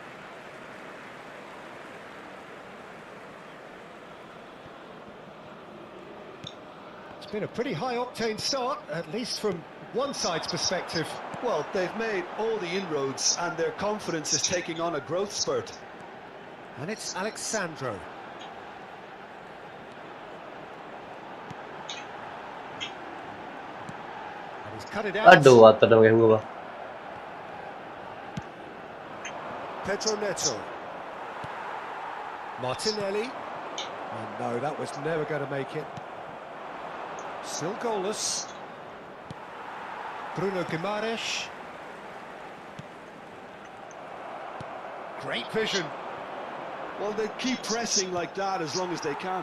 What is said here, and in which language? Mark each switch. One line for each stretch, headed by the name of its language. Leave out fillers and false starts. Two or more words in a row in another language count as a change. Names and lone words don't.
English: It's been a pretty high-octane start, at least from one side's perspective. Well, they've made all the inroads and their confidence is taking on a growth spurt. And it's Alexandro. And he's cut it out.
Malay: Aduh, atas dah gua.
English: Pedro Neto. Martinelli. Oh no, that was never going to make it. Still goalless. Bruno Guimaraes. Great vision. Well, they keep pressing like that as long as they can.